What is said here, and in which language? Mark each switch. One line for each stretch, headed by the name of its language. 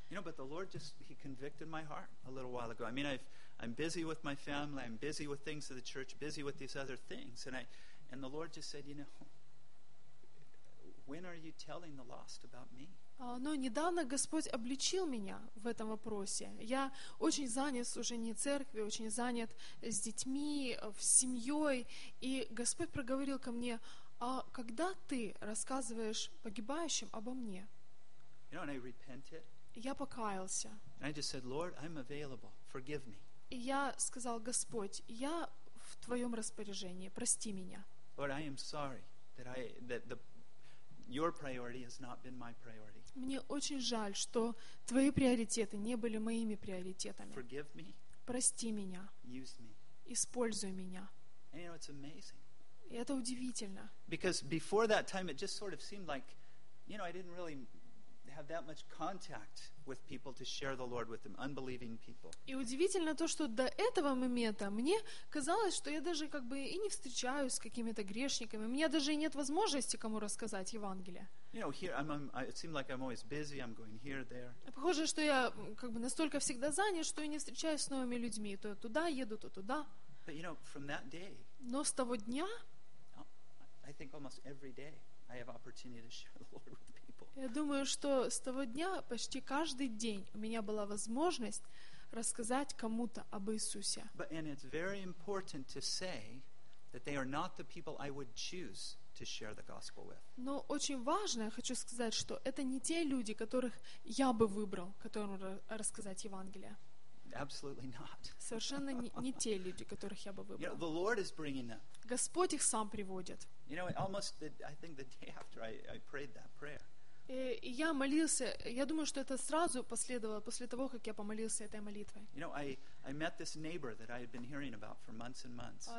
English: You know, but the Lord just, he convicted my heart a little while ago. I mean, I'm busy with my family, I'm busy with things of the church, busy with these other things, and the Lord just said, you know, when are you telling the lost about me?
Russian: Но недавно Господь обличил меня в этом вопросе. Я очень занят в служении церкви, очень занят с детьми, с семьей. И Господь проговорил ко мне, а когда ты рассказываешь погибающим обо мне?
English: You know, and I repented.
Russian: Я покаялся.
English: And I just said, Lord, I'm available. Forgive me.
Russian: И я сказал, Господь, я в твоем распоряжении, прости меня.
English: Lord, I am sorry that your priority has not been my priority.
Russian: Мне очень жаль, что твои приоритеты не были моими приоритетами.
English: Forgive me.
Russian: Прости меня.
English: Use me.
Russian: Используй меня.
English: And you know, it's amazing.
Russian: И это удивительно.
English: Because before that time, it just sort of seemed like, you know, I didn't really have that much contact with people to share the Lord with them, unbelieving people.
Russian: И удивительно то, что до этого момента мне казалось, что я даже как бы и не встречаюсь с какими-то грешниками. У меня даже и нет возможности кому рассказать Евангелие.
English: You know, here it seemed like I'm always busy, I'm going here, there.
Russian: Похоже, что я как бы настолько всегда занят, что я не встречаюсь с новыми людьми, то туда еду, то туда.
English: But you know, from that day.
Russian: Но с того дня
English: I think almost every day I have opportunity to share the Lord with people.
Russian: Я думаю, что с того дня почти каждый день у меня была возможность рассказать кому-то об Иисусе.
English: But, and it's very important to say that they are not the people I would choose to share the gospel with.
Russian: Но очень важно, я хочу сказать, что это не те люди, которых я бы выбрал, которым рассказать Евангелие.
English: Absolutely not.
Russian: Совершенно не те люди, которых я бы выбрал.
English: You know, the Lord is bringing them.
Russian: Господь их сам приводит.
English: You know, almost the, I think the day after I prayed that prayer.
Russian: И я молился. Я думаю, что это сразу последовало после того, как я помолился этой молитвой.
English: You know, I met this neighbor that I had been hearing about for months and months.